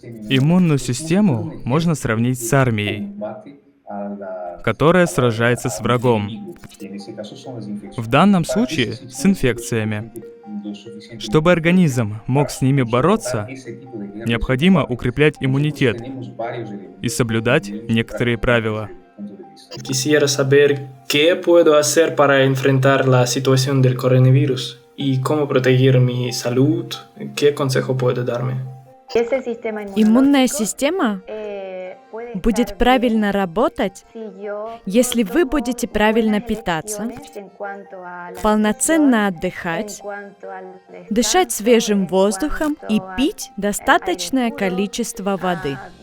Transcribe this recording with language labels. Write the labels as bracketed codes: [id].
[ru] Иммунную систему можно сравнить с армией, которая сражается с врагом. В данном случае с инфекциями. Чтобы организм мог с ними бороться, необходимо укреплять иммунитет и соблюдать некоторые правила. [es] Quisiera saber qué puedo hacer para enfrentar la situación del coronavirus y cómo proteger mi salud. ¿Qué consejo puede darme? [ru] Иммунная система будет правильно работать, если вы будете правильно питаться, полноценно отдыхать, дышать свежим воздухом и пить достаточное количество воды.